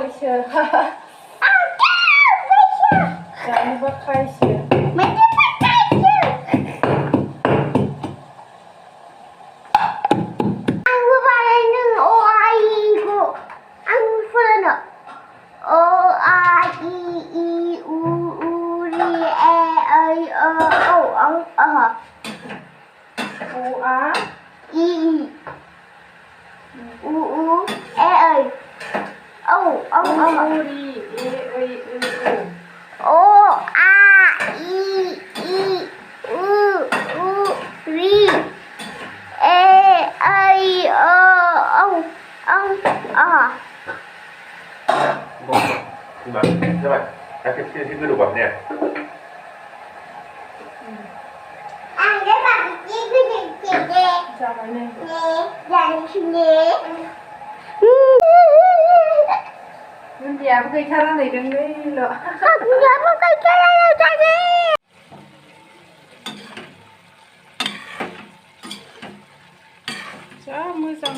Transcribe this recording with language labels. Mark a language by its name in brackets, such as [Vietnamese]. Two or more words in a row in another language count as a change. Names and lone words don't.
[Bodo] जानोबा खायसो आंबो बानायनो अ आ इ खौ आंबो फोरोंनो अ आ इ उ रि ए ऐ ओ औ आं ओ आ इ उ ए ऐ औ आं रि ए ऐ ओ अ आ इ उ रि ए ऐ ओ औ आं [Indonesian] Gimana? Coba. Kasih sini dulu babnya. Ada bagi gede. [Bodo] जाबाय नै [Indonesian] Dari sini. [Bodo] दुन्दियाबो गैथारा नै दोंनैल' [Indonesian] Aku dapat kayak tadi. [Bodo] जा मोजां